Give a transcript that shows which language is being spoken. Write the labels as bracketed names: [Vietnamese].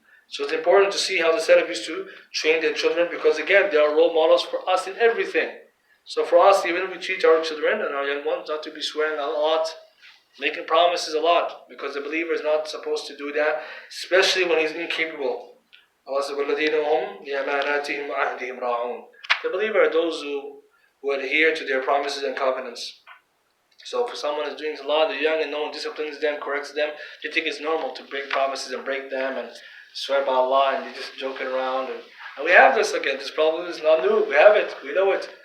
[English] So it's important to see how the Salaf used to train their children because again, they are role models for us in everything. So for us, even if we teach our children and our young ones not to be swearing a lot, making promises a lot, because the believer is not supposed to do that, especially when he's incapable. [Arabic] Allah says, وَالَّذِينَ هُمْ لِأَمَانَاتِهِمْ وَعَهْدِهِمْ رَاعُونَ. [English] The believer are those who adhere to their promises and covenants. So if someone is doing a lot, they're young and no one disciplines them, corrects them, they think it's normal to break promises and break them and swear by Allah and they're just joking around. And we have this again, this problem is not new, we have it, we know it.